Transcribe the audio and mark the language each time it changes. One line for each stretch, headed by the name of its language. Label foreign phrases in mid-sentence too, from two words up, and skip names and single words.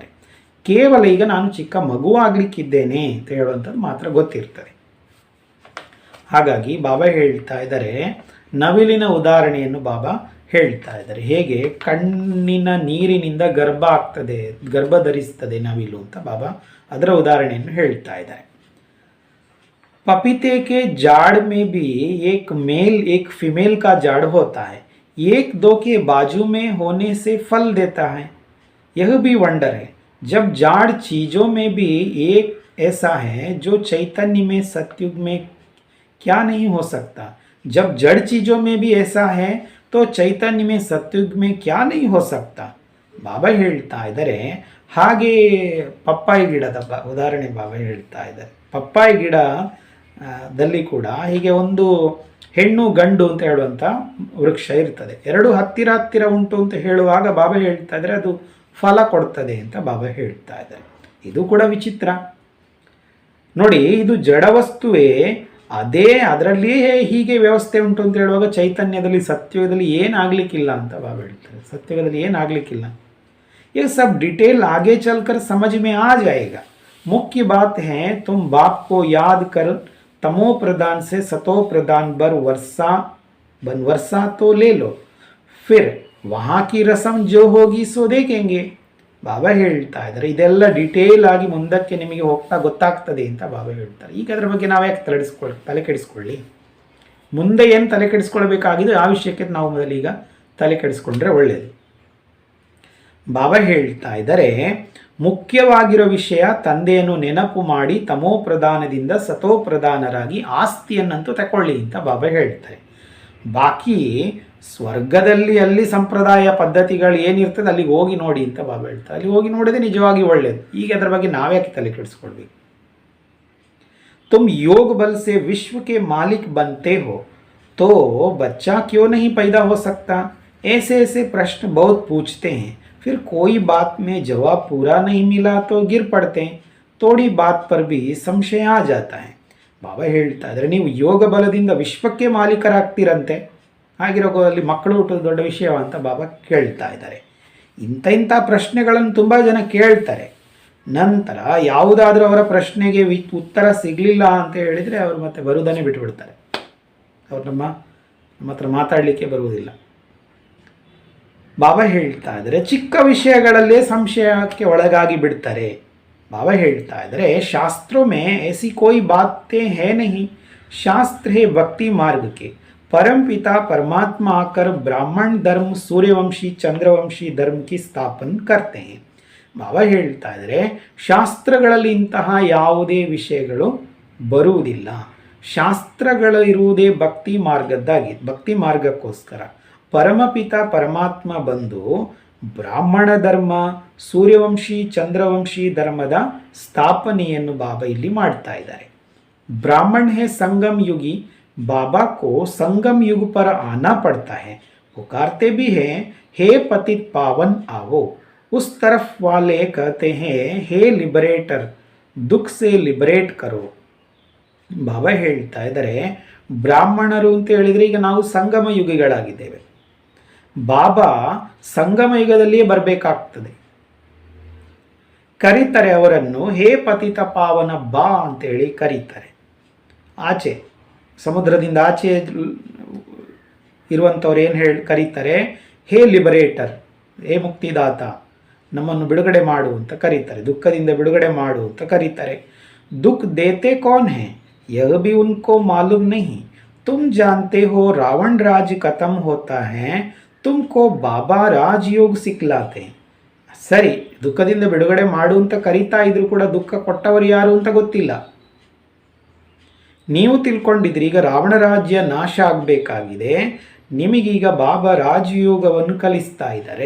Kannada: ಕೇವಲ ಈಗ ನಾನು ಚಿಕ್ಕ ಮಗು ಆಗಲಿಕ್ಕಿದ್ದೇನೆ ಅಂತ ಹೇಳುವಂಥದ್ದು ಮಾತ್ರ ಗೊತ್ತಿರ್ತದೆ. ಹಾಗಾಗಿ ಬಾಬಾ ಹೇಳ್ತಾ ಇದ್ದಾರೆ, ನವಿಲಿನ ಉದಾಹರಣೆಯನ್ನು ಬಾಬಾ ಹೇಳ್ತಾ ಇದ್ದಾರೆ. ಹೇಗೆ ಕಣ್ಣಿನ ನೀರಿನಿಂದ ಗರ್ಭ ಆಗ್ತದೆ, ಗರ್ಭ ಧರಿಸ್ತದೆ ನವಿಲು ಅಂತ ಬಾಬಾ ಅದರ ಉದಾಹರಣೆಯನ್ನು ಹೇಳ್ತಾ ಇದ್ದಾರೆ.
Hindi: पपीते के झाड़ में भी एक मेल एक फीमेल का झाड़ होता है, एक दो के बाजू में होने से फल देता है, यह भी वंडर है. जब झाड़ चीज़ों में भी एक ऐसा है जो चैतन्य में सतयुग में क्या नहीं हो सकता, जब जड़ चीज़ों में भी ऐसा है तो चैतन्य में सतयुग में क्या नहीं हो सकता.
Kannada: ಬಾಬಾ ಹೇಳ್ತಾ ಇದ್ದಾರೆ, ಹಾಗೆ ಪಪ್ಪಾಯಿ ಗಿಡದ ಉದಾಹರಣೆ ಬಾಬಾ ಹೇಳ್ತಾ ಇದ್ದಾರೆ. ಪಪ್ಪಾಯಿ ಗಿಡದಲ್ಲಿ ಕೂಡ ಹೀಗೆ ಒಂದು ಹೆಣ್ಣು ಗಂಡು ಅಂತ ಹೇಳುವಂಥ ವೃಕ್ಷ ಇರ್ತದೆ. ಎರಡು ಹತ್ತಿರ ಹತ್ತಿರ ಉಂಟು ಅಂತ ಹೇಳುವಾಗ ಬಾಬಾ ಹೇಳ್ತಾ ಇದ್ದಾರೆ ಅದು ಫಲ ಕೊಡ್ತದೆ ಅಂತ ಬಾಬಾ ಹೇಳ್ತಾ ಇದ್ದಾರೆ. ಇದು ಕೂಡ ವಿಚಿತ್ರ ನೋಡಿ. ಇದು ಜಡವಸ್ತುವೇ, ಅದೇ ಅದರಲ್ಲಿಯೇ ಹೀಗೆ ವ್ಯವಸ್ಥೆ ಉಂಟು ಅಂತ ಹೇಳುವಾಗ ಚೈತನ್ಯದಲ್ಲಿ ಸತ್ಯದಲ್ಲಿ ಏನಾಗಲಿಕ್ಕಿಲ್ಲ ಅಂತ ಬಾಬಾ ಹೇಳ್ತಾರೆ. ಸತ್ಯದಲ್ಲಿ ಏನಾಗಲಿಕ್ಕಿಲ್ಲ.
Hindi: ये सब डिटेल आगे चलकर समझ में आ जाएगा. मुख्य बात है तुम बाप को याद कर तमो प्रदान से सतो प्रदान वर्षा तो ले लो, फिर वहाँ की रस्म जो होगी सो देखेंगे.
Kannada: ಬಾಬಾ ಹೇಳ್ತಾ ಇದ್ದಾರೆ ಇದೆಲ್ಲ ಡಿಟೇಲ್ ಆಗಿ ಮುಂದಕ್ಕೆ ನಿಮಗೆ ಹೋಗ್ತಾ ಗೊತ್ತಾಗ್ತದೆ ಅಂತ ಬಾಬಾ ಹೇಳ್ತಾರೆ. ಈಗ ಅದರ ಬಗ್ಗೆ ನಾವು ಯಾಕೆ ತಲೆ ಕೆಡಿಸ್ಕೊಳ್ಳಿ, ಮುಂದೆ ಏನು ತಲೆ ಕೆಡಿಸ್ಕೊಳ್ಬೇಕಾಗಿದೆ ಆ ವಿಷಯಕ್ಕೆ ನಾವು ಮೊದಲೀಗ ತಲೆ ಕೆಡಿಸ್ಕೊಂಡ್ರೆ ಒಳ್ಳೆಯದು. ಬಾಬಾ ಹೇಳ್ತಾ ಇದ್ದಾರೆ, ಮುಖ್ಯವಾಗಿರೋ ವಿಷಯ ತಂದೆಯನ್ನು ನೆನಪು ಮಾಡಿ ತಮೋ ಪ್ರಧಾನದಿಂದ ಸತೋ ಪ್ರಧಾನರಾಗಿ ಆಸ್ತಿಯನ್ನಂತೂ ತಗೊಳ್ಳಿ ಅಂತ ಬಾಬಾ ಹೇಳ್ತಾರೆ. ಬಾಕಿ ಸ್ವರ್ಗದಲ್ಲಿ ಅಲ್ಲಿ ಸಂಪ್ರದಾಯ ಪದ್ಧತಿಗಳು ಏನಿರ್ತದೆ ಅಲ್ಲಿಗೆ ಹೋಗಿ ನೋಡಿ ಅಂತ ಬಾಬಾ ಹೇಳ್ತಾರೆ. ಅಲ್ಲಿ ಹೋಗಿ ನೋಡಿದ್ರೆ ನಿಜವಾಗಿ ಒಳ್ಳೆಯದು. ಈಗ ಅದರ ಬಗ್ಗೆ ನಾವ್ಯಾಕೆ ತಲೆ ಕೆಡಿಸ್ಕೊಳ್ಬೇಕು.
Hindi: तुम योग बल से विश्व के मालिक बनते हो तो बच्चा क्यों नहीं पैदा हो सकता. ऐसे ऐसे प्रश्न बहुत पूछते हैं, फिर कोई बात में जवाब पूरा नहीं मिला तो गिर पड़ते हैं, थोड़ी बात पर भी संशय आ जाता है.
Kannada: ಬಾಬಾ ಹೇಳ್ತಾ ಇದ್ದಾರೆ, ನೀವು ಯೋಗ ಬಲದಿಂದ ವಿಶ್ವಕ್ಕೆ ಮಾಲೀಕರಾಗ್ತೀರಂತೆ, ಹಾಗಿರೋಲ್ಲಿ ಮಕ್ಕಳು ಹುಟ್ಟೋದು ದೊಡ್ಡ ವಿಷಯ ಅಂತ ಬಾಬಾ ಕೇಳ್ತಾ ಇದ್ದಾರೆ. ಇಂಥ ಪ್ರಶ್ನೆಗಳನ್ನು ತುಂಬ ಜನ ಕೇಳ್ತಾರೆ. ನಂತರ ಯಾವುದಾದ್ರೂ ಅವರ ಪ್ರಶ್ನೆಗೆ ಉತ್ತರ ಸಿಗಲಿಲ್ಲ ಅಂತ ಹೇಳಿದರೆ ಅವರು ಮತ್ತೆ ಬರುವುದನ್ನೇ ಬಿಟ್ಟುಬಿಡ್ತಾರೆ. ಅವ್ರು ನಮ್ಮ ಹತ್ರ ಮಾತಾಡಲಿಕ್ಕೆ ಬರುವುದಿಲ್ಲ. ಬಾಬಾ ಹೇಳ್ತಾ ಇದ್ದಾರೆ ಚಿಕ್ಕ ವಿಷಯಗಳಲ್ಲೇ ಸಂಶಯಕ್ಕೆ ಒಳಗಾಗಿ ಬಿಡ್ತಾರೆ. ಬಾಬಾ ಹೇಳ್ತಾ ಇದ್ದಾರೆ
Hindi: ಶಾಸ್ತ್ರೋं में ऐसी कोई बातें है नहीं, शास्त्र है भक्ति मार्ग के, परम पिता परमात्मा आकर ब्राह्मण धर्म सूर्यवंशी चंद्रवंशी धर्म की स्थापन करते हैं.
Kannada: ಬಾಬಾ ಹೇಳ್ತಾ ಇದ್ದಾರೆ ಶಾಸ್ತ್ರಗಳಲ್ಲಿ ಇಂತಹ ಯಾವುದೇ ವಿಷಯಗಳು ಬರುವುದಿಲ್ಲ. ಶಾಸ್ತ್ರಗಳು ಇರುವುದೇ ಭಕ್ತಿ ಮಾರ್ಗಕ್ಕೋಸ್ಕರ. ಪರಮಪಿತ ಪರಮಾತ್ಮ ಬಂದು ಬ್ರಾಹ್ಮಣ ಧರ್ಮ ಸೂರ್ಯವಂಶಿ ಚಂದ್ರವಂಶಿ ಧರ್ಮದ ಸ್ಥಾಪನೆಯನ್ನು ಬಾಬಾ ಇಲ್ಲಿ ಮಾಡ್ತಾ ಇದ್ದಾರೆ.
Hindi: ब्राह्मण है संगम युगी, बाबा को संगम युग पर आना पड़ता है. पुकारते भी हैं हे पतित पावन आवो. उस तरफ वाले कहते हैं हे लिबरेटर, दुख से लिबरेट करो.
Kannada: ಬಾಬಾ ಹೇಳ್ತಾ ಇದ್ದಾರೆ ಬ್ರಾಹ್ಮಣರು ಅಂತ ಹೇಳಿದರೆ ಈಗ ನಾವು ಸಂಗಮ ಯುಗಿಗಳಾಗಿದ್ದೇವೆ. ಬಾಬಾ ಸಂಗಮ ಯುಗದಲ್ಲಿಯೇ ಬರಬೇಕಾಗ್ತದೆ. ಕರೀತಾರೆ ಅವರನ್ನು ಹೇ ಪತಿತ ಪಾವನ ಬಾ ಅಂತೇಳಿ ಕರೀತಾರೆ. ಆಚೆ ಸಮುದ್ರದಿಂದ ಆಚೆ ಇರುವಂಥವ್ರು ಏನು ಕರೀತಾರೆ ಹೇ ಲಿಬರೇಟರ್, ಹೇ ಮುಕ್ತಿದಾತ, ನಮ್ಮನ್ನು ಬಿಡುಗಡೆ ಮಾಡು ಅಂತ ಕರೀತಾರೆ. ದುಃಖದಿಂದ ಬಿಡುಗಡೆ ಮಾಡು ಅಂತ ಕರೀತಾರೆ.
Hindi: दुःख देते कौन है यह भी उनको मालूम नहीं. तुम जानते हो रावण राज खत्म होता है, तुमको बाबा राजयोग सिखलाते.
Kannada: ಸರಿ, ದುಃಖದಿಂದ ಬಿಡುಗಡೆ ಮಾಡು ಅಂತ ಕರೀತಾ ಇದ್ರು ಕೂಡ ದುಃಖ ಕೊಟ್ಟವರು ಯಾರು ಅಂತ ಗೊತ್ತಿಲ್ಲ. ನೀವು ತಿಳ್ಕೊಂಡಿದ್ರಿ ಈಗ ರಾವಣ ರಾಜ್ಯ ನಾಶ ಆಗಬೇಕಾಗಿದೆ, ನಿಮಗೀಗ ಬಾಬಾ ರಾಜಯೋಗವನ್ನು ಕಲಿಸ್ತಾ ಇದ್ದಾರೆ.